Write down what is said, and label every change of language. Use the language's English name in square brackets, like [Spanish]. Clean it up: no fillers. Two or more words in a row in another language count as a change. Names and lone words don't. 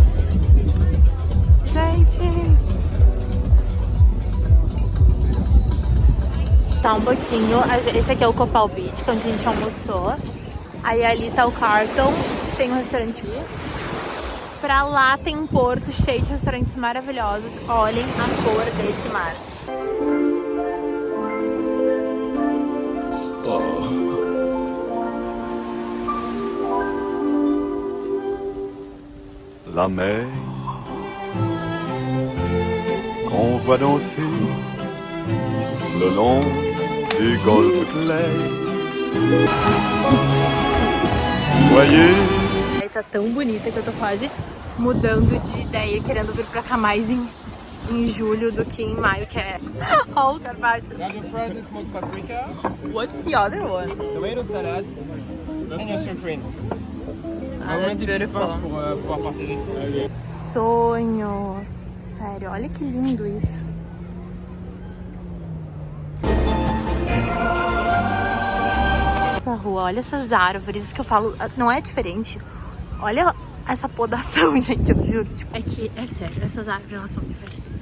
[Portuguese] Gente! Tá um pouquinho. Esse aqui é o Copal Beach, onde a gente almoçou. Aí ali tá o Carlton, que tem um restaurante ali. Pra lá tem um porto cheio de restaurantes maravilhosos. Olhem a cor desse mar. [French] La mer qu'on voit danser le long du golfe clair. Voyez. [Portuguese] Tá tão bonita que eu tô quase mudando de ideia, querendo vir pra cá mais em julho do que em maio, que é... Olha o carpaccio. [English] Garlic fried and smoked paprika, What's the other one? tomato salad, and your citrine. Ah, that's beautiful. [French] Pour pouvoir partager. [Portuguese] Sonho. Sério, olha que lindo isso. Essa rua, olha essas árvores, isso que eu falo, não é diferente. Olha essa podação, gente, eu juro. Tipo, é que, é sério, essas árvores, elas são diferentes.